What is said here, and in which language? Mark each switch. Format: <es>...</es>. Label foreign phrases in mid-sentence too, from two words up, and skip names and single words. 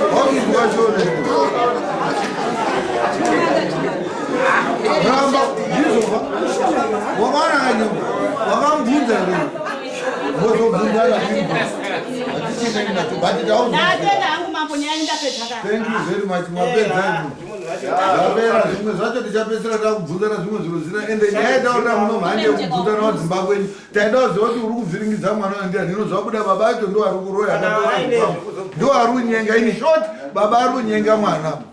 <sn>Wakuzwa chone? Ramba, ndizvo, ba. Wakaona kanyengwa? Wakamubvunza here? Wozobvunza here? Hatichine nacho, but taubvunza. Ndatenda hangu mambo, nyaya ndapedza kare.</sn> <en>Thank you very much.</en> <sn>Mwapedza izvo. Zvapera zvimwe zvacho tichapedzisira takubvunzana zvimwe zviro zvisina. Ende nyaya yataura muno mhanje yekubvunzana wadzimba kwenyu. Taida kuziva kuti uri kuvhiringidza mwana wandiani. Hino zvabuda baba acho ndo ari kuroya, Kana akatora aine zvikafu. Ndo ari kunyenga.</sn> <en>In short,</en> <sn>baba ari kunyenga mwana.</sn>